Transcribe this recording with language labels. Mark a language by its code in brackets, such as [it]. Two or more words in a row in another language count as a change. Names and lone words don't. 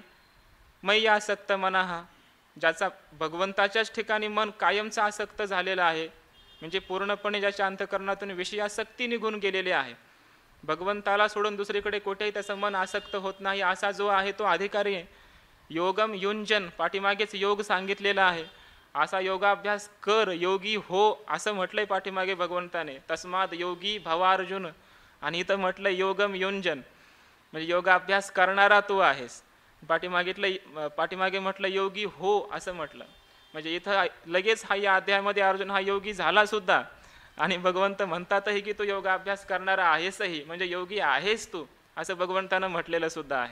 [sa] मयी आसक्त मनः, [mr] ज्याचा भगवंताच्याच ठिकाणी मन कायमचा आसक्त झालेला आहे, म्हणजे पूर्णपणे ज्याच्या अंतःकरणातून विषयासक्ती निघून गेलेली आहे, भगवंताला सोडून दुसरीकडे कुठेही त्याचं मन आसक्त होत नाही, असा जो आहे तो अधिकारी आहे. [sa] योगम युंजन, [mr] पाठीमागेच योग सांगितलेला आहे, असा योगाभ्यास कर, योगी हो असं म्हटलंय पाठीमागे भगवंताने. [sa] तस्माद योगी भवार्जुन, [mr] आणि इथं म्हटलं [sa] योगम युंजन, [mr] म्हणजे योगाभ्यास करणारा तू आहेस. पाठीमागे म्हटलं योगी हो असं म्हटलं, म्हणजे इथं लगेच हा या अध्यायामध्ये अर्जुन हा योगी झाला सुद्धा, आणि भगवंत म्हणतातही की तू योगाभ्यास करणारा आहेसही, म्हणजे योगी आहेस तू असं भगवंतानं म्हटलेलं सुद्धा आहे.